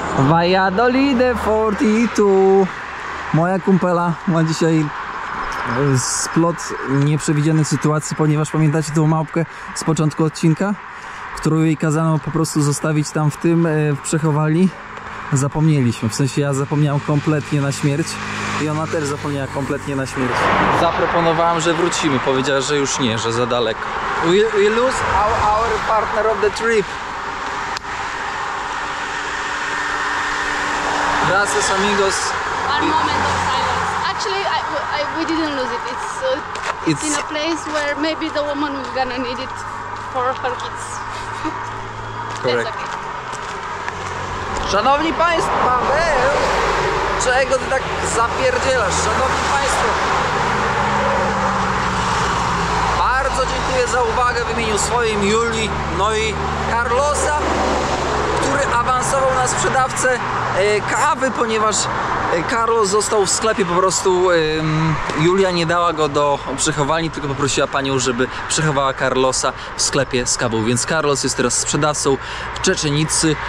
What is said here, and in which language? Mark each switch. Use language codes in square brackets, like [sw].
[pl] Valladolid 42. Moja kumpela ma dzisiaj splot nieprzewidzianych sytuacji, ponieważ pamiętacie tą małpkę z początku odcinka, którą jej kazano po prostu zostawić tam w tym, w przechowalni? Zapomnieliśmy, w sensie ja zapomniałem kompletnie na śmierć i ona też zapomniała kompletnie na śmierć. Zaproponowałem, że wrócimy, powiedziała, że już nie, że za daleko. [en] We lose our partner of the trip. [es] Gracias, amigos. [en] One moment of silence. Actually, we didn't lose it. It's in a place where maybe the woman was gonna need it for her kids. Correct. That's okay. [pl] Szanowni Państwo, Paweł! Czego ty tak zapierdzielasz? Szanowni Państwo! Bardzo dziękuję za uwagę w imieniu swoim, Julii, no i Carlosa, który awansował na sprzedawcę kawy, ponieważ Carlos został w sklepie, po prostu Julia nie dała go do przechowalni, tylko poprosiła panią, żeby przechowała Carlosa w sklepie z kawą, więc Carlos jest teraz sprzedawcą w Czeczenicy.